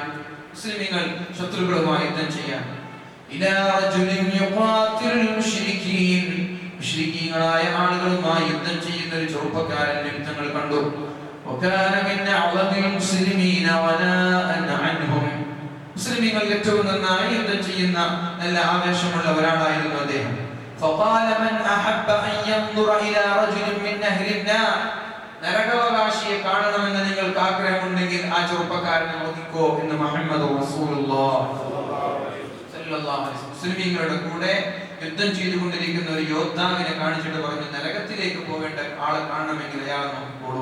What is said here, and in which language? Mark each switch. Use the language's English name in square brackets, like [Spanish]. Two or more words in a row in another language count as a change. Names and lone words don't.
[Malayalam] മുസ്ലിമീങ്ങൾ ശത്രുക്കളുമായി യുദ്ധം ചെയ്യാൻ [Arabic] إلى رجل يقاتل المشركين, [Malayalam] മുശ്രികീങ്ങളായ ആളുകളുമായി യുദ്ധം ചെയ്യുന്ന ഒരു ചെറുപ്പക്കാരൻ യുദ്ധങ്ങൾ കണ്ടു. [Arabic] وكان من أعظم المسلمين غناء عنهم, [Malayalam] മുസ്ലിമീങ്ങൾ ഏറ്റവും നന്നായി യുദ്ധം ചെയ്യുന്ന നല്ല ആവേശമുള്ള ഒരാളായിരുന്നു അദ്ദേഹം. [Arabic] فقال من احب ان ينظر الى رجل من اهل النار, [Malayalam] നരകാവകാശിയെ കാണണമെന്ന് നിങ്ങൾക്ക് ആഗ്രഹമുണ്ടെങ്കിൽ ആ ചെറുപ്പക്കാരനെ നോക്കിക്കോ എന്ന് മുഹമ്മദ് [Arabic] رسول الله صلى الله عليه وسلم [Malayalam] മുസ്ലിമീങ്ങളുടെ കൂടെ യുദ്ധം ചെയ്തുകൊണ്ടിരിക്കുന്ന ഒരു യോദ്ധാവിനെ കാണിച്ചിട്ട് പറഞ്ഞു, നരകത്തിലേക്ക് പോവേണ്ട ആളെ കാണണമെങ്കിൽ അയാൾ നോക്കിക്കോളൂ.